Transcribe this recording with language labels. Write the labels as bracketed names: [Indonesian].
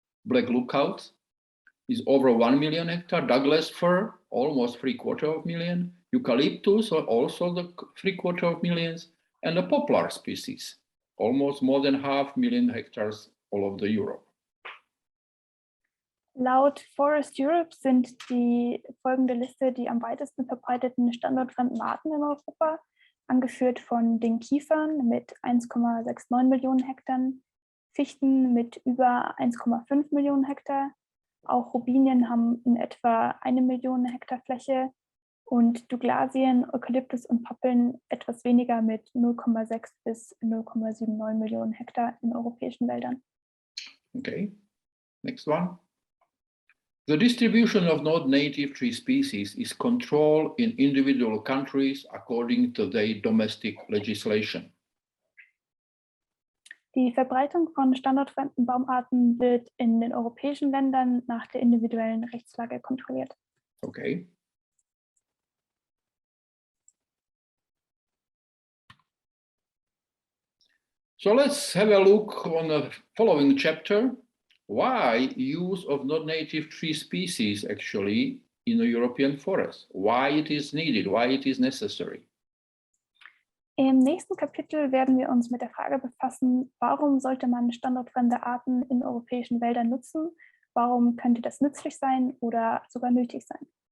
[English] Black lookout is over 1 million hectares. Douglas fir, almost 3/4 million. Eucalyptus, also the 3/4 millions. And the poplar species, almost more than 500,000 hectares all over Europe. [German] Laut Forest Europe sind die folgende Liste die am weitesten verbreiteten standortfremden Arten in Europa, angeführt von den Kiefern mit 1,69 Millionen Hektar, Fichten mit über 1,5 Millionen Hektar, auch Robinien haben in etwa 1 Million Hektar Fläche und Douglasien, Eukalyptus und Pappeln etwas weniger mit 0,6 bis 0,79 Millionen Hektar in europäischen Wäldern. [English] Okay, next one. The distribution of non-native tree species is controlled in individual countries according to their domestic legislation. [German] Die Verbreitung von standortfremden Baumarten wird in den europäischen Ländern nach der individuellen Rechtslage kontrolliert. [English] Okay. So let's have a look on the following chapter. Why use of non-native tree species actually in the European forest? Why it is needed, why it is necessary. [German] Im nächsten Kapitel werden wir uns mit der Frage befassen, warum sollte man standortfremde Arten in europäischen Wäldern nutzen? Warum könnte das nützlich sein oder sogar nötig sein?